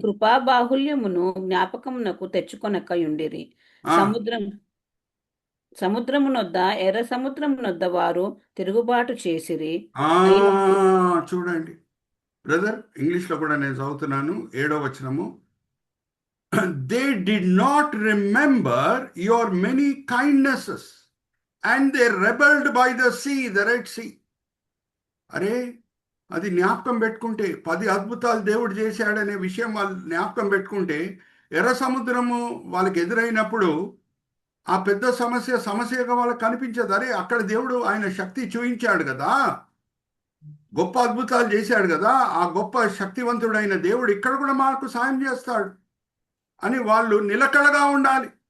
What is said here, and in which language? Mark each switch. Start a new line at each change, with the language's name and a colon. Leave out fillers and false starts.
Telugu: కృపా బాహుల్యమును జ్ఞాపకమునకు తెచ్చుకొనకయుండిరి. ఆ, సముద్రమునొద్ద ఎర్ర సముద్రమునొద్ద వారు తిరుగుబాటు చేసిరి. ఆ, అయిన చూడండి బ్రదర్, ఇంగ్లీష్లో కూడా నేను చదువుతున్నాను 7వ వచనము.
English: They did not remember your many kindnesses and they rebelled by the sea, the Red Sea.
Telugu: అరే, అది జ్ఞాపకం పెట్టుకుంటే 10 అద్భుతాలు దేవుడు చేశాడనే విషయం వాళ్ళు జ్ఞాపకం పెట్టుకుంటే ఎర్ర సముద్రము వాళ్ళకి ఎదురైనప్పుడు ఆ పెద్ద సమస్యగా వాళ్ళకి కనిపించదు. అరే, అక్కడ దేవుడు ఆయన శక్తి చూపించాడు కదా, గొప్ప అద్భుతాలు చేశాడు కదా, ఆ గొప్ప శక్తివంతుడైన దేవుడు ఇక్కడ కూడా మాకు సాయం చేస్తాడు అని వాళ్ళు నిలకడగా ఉండాలి.